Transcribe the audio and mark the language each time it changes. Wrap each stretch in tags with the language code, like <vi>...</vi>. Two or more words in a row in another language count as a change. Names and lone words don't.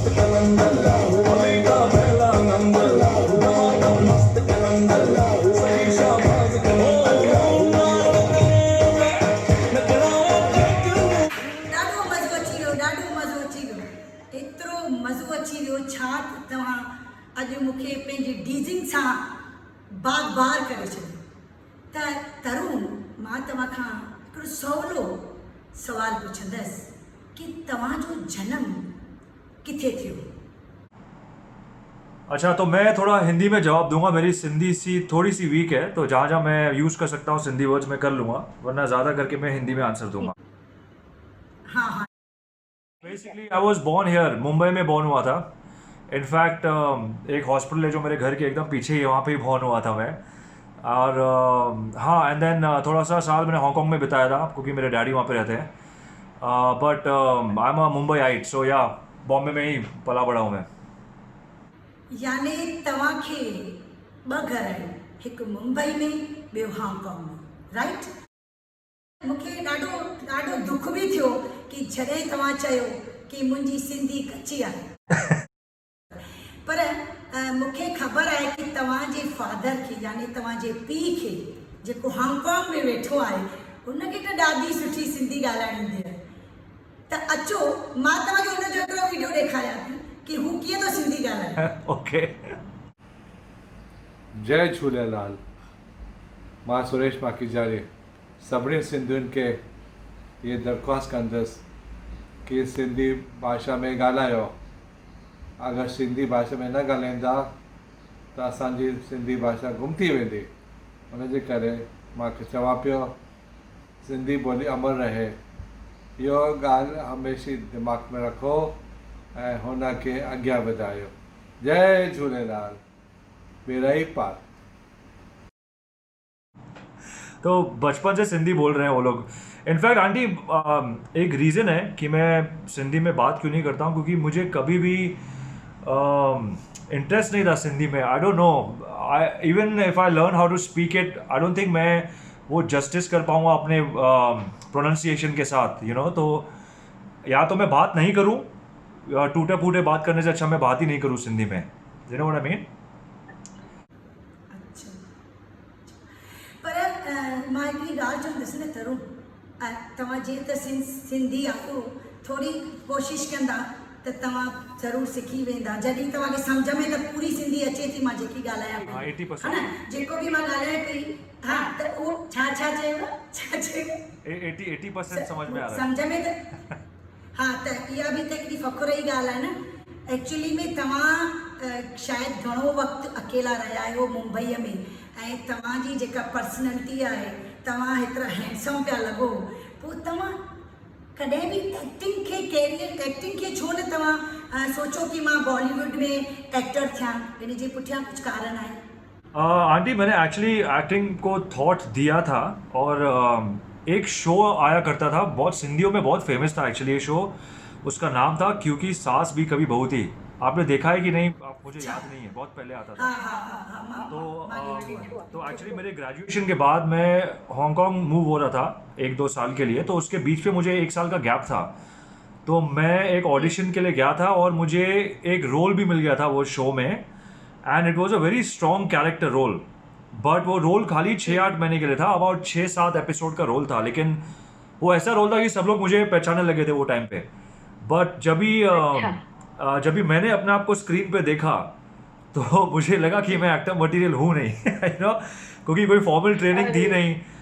<hi>कलंदर होली का पहला नंबर दमाका मस्त कलंदर सही शाबाश</hi> <sd>ॾाढो मज़ो अची वियो, ॾाढो मज़ो अची वियो, एतिरो मज़ो अची वियो छा त तव्हां अॼु मूंखे पंहिंजी डीजिंग सां बाग बार करे छॾियो। त तरुण, मां तव्हां खां हिकिड़ो सवलो सवाल पुछंदसि कि तव्हांजो जन्म किथे थियो?</sd> <hi>अच्छा, तो मैं थोड़ा हिंदी में जवाब दूंगा। मेरी सिंधी थोड़ी सी वीक है, तो जहाँ जहाँ मैं यूज़ कर सकता हूँ सिंधी वर्ड्स मैं कर लूँगा, वरना ज़्यादा करके मैं हिंदी में आंसर दूंगा। हाँ हाँ।</hi> <en>basically I was born here,</en> <hi>मुंबई में बॉर्न हुआ था। इनफैक्ट एक हॉस्पिटल है जो मेरे घर के एकदम पीछे ही है, वहाँ पे ही बॉर्न हुआ था मैं। और हाँ,</hi> <en>and then</en> <hi>थोड़ा सा साल मैंने हांगकांग में बिताया था क्योंकि मेरे डैडी वहाँ पे रहते हैं।</hi> <en>but I am a Mumbai-ite, so ya</en> <hi>बॉम्बे में ही पला बड़ा हूँ मैं।</hi> <sd>यानी तव्हांखे ॿ घर आहिनि, हिकु मुंबई में ॿियो हांगकांग में, राइट? मूंखे ॾाढो ॾाढो दुख बि थियो कि जॾहिं तव्हां चयो कि मुंहिंजी सिंधी कची आहे। पर मूंखे ख़बर आहे कि तव्हांजे फादर खे यानी तव्हांजे पीउ खे जेको हांगकांग में वेठो आहे उनखे त ॾाढी सुठी सिंधी ॻाल्हाइण ईंदी आहे। त अचो मां तव्हांखे हुनजो हिकिड़ो वीडियो ॾेखारियां थी कि हू कीअं थो सिंधी ॻाल्हाए। ओके। जय झूलेलाल। मां सुरेश माखीजाणी सभिनी सिंधियुनि खे ये दरख़्वास्त कंदुसि कि सिंधी भाषा में ॻाल्हायो। अगरि सिंधी भाषा में न ॻाल्हाईंदा त असांजी सिंधी भाषा गुम थी वेंदी। उनजे करे मां चवां पियो सिंधी ॿोली अमर रहे। इहो ॻाल्हि हमेशह दिमाग़ में रखो ऐं हुनखे अॻियां वधायो। जय झूलेलाल। मेरा ही पार।</sd> <hi>तो बचपन से सिंधी बोल रहे हैं वो लोग। इनफैक्ट आंटी, एक रीज़न है कि मैं सिंधी में बात क्यों नहीं करता हूँ, क्योंकि मुझे कभी भी इंटरेस्ट नहीं था सिंधी में।</hi> <en>I don't know, even if I learn how to speak it, I don't think</en> <hi>मैं वो जस्टिस कर पाऊँगा अपने प्रोनाउंसिएशन के साथ,</hi> <en>you know.</en> <hi>तो या तो मैं बात नहीं करूँ, टूटे फूटे बात करने से अच्छा मैं बात ही नहीं करूँ सिंधी में।</hi> <en>You know what I mean?</en> <sd>अच्छा, पर मां हिकिड़ी ॻाल्हि चवंदसि न तरुण, तव्हां जीअं त सिंधी आहियो, थोरी कोशिशि कंदा त तव्हां ज़रूरु सिखी वेंदा। जॾहिं तव्हांखे सम्झ में त पूरी सिंधी अचे थी, मां जेकी ॻाल्हायां पई, 80%। हा न, जेको बि मां ॻाल्हायां पई, हा, त उहो छा चयो?</sd> <hi>80% समझ में आ रहा है।</hi> <sd>सम्झ में त हा, त इहा बि त हिकिड़ी फ़ख़ुर जी ॻाल्हि आहे न। एक्चुअली में तव्हां शायदि घणो वक़्तु अकेला रहिया आहियो मुंबईअ में, ऐं तव्हांजी जेका पर्सनैलिटी आहे, तव्हां हेतिरा हैंडसम पिया लॻो, पोइ तव्हां कॾहिं बि एक्टिंग खे छो न तव्हां सोचो कि मां बॉलीवुड में एक्टर थियां? हिन जे पुठियां कुझु कारण आहे?</sd> <hi>आंटी, मैंने एक्चुअली एक्टिंग को थॉट दिया था, और एक शो आया करता था, बहुत सिंधियों में बहुत फेमस था एक्चुअली ये शो। उसका नाम था क्योंकि सास भी कभी बहू थी। आपने देखा है कि नहीं, मुझे याद नहीं है, बहुत पहले आता था। तो एक्चुअली मेरे ग्रेजुएशन के बाद मैं हांगकांग मूव हो रहा था 1-2 साल के लिए, तो उसके बीच में मुझे 1 साल का गैप था। तो मैं एक ऑडिशन के लिए गया था और मुझे एक रोल भी मिल गया था वो शो में,</hi> <en>And it was a very strong character role.</en> <hi>बट वो रोल खाली 6-8 महीने के लिए था, अबाउट 6-7 एपिसोड का रोल था, लेकिन वो ऐसा रोल था कि सब लोग मुझे पहचानने लगे थे वो टाइम पे। बट जब भी मैंने अपने आप को स्क्रीन पे देखा तो मुझे लगा कि मैं एक्टर मटेरियल हूँ नहीं,</hi> <en>you know,</en> <hi>क्योंकि कोई फॉर्मल ट्रेनिंग थी नहीं।</hi>